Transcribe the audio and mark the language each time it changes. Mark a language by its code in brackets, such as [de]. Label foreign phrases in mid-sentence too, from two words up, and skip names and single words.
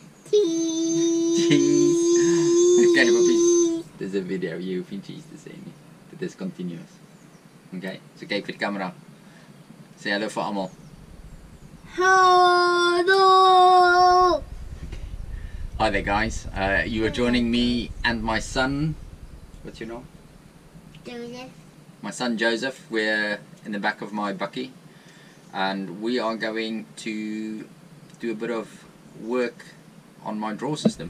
[en] Cheese. Okay, puppies. There's a video of you and cheese to say nie. [af] Dit is continuous. [en] Okay, so [af] kyk vir die camera. [en] Say hello [af] vir almal. [en] Hello. Hi there, guys. You are joining me and my son. What's your name? Joseph. My son Joseph. We're in the back of my bucky, and we are going to do a bit of work on my draw system.